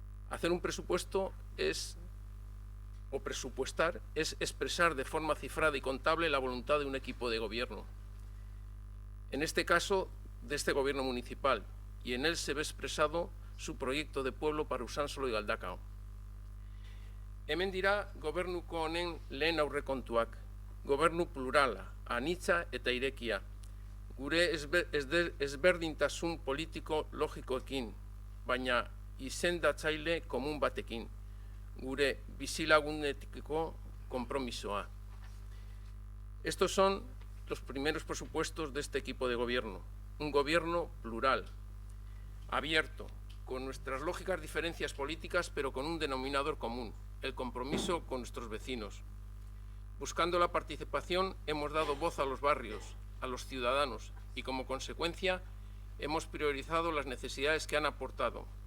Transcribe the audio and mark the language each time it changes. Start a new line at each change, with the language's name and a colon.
Spanish: Hacer un presupuesto presupuestar es expresar de forma cifrada y contable la voluntad de un equipo de gobierno. En este caso, de este gobierno municipal, y en él se ve expresado su proyecto de pueblo para Usánsolo y Galdakao.
Basque: Hemen dira gobernuko honen lehen aurrekontuak, gobernu plurala, anitza eta irekia, gure ezberdintasun politiko logikoekin, baina izendatzaile komun batekin, gure bizilagunekiko konpromisoa.
Spanish: Estos son los primeros presupuestos de este equipo de gobierno. Un gobierno plural, abierto, con nuestras lógicas diferencias políticas, pero con un denominador común, el compromiso con nuestros vecinos. Buscando la participación, hemos dado voz a los barrios, a los ciudadanos, y como consecuencia hemos priorizado las necesidades que han aportado.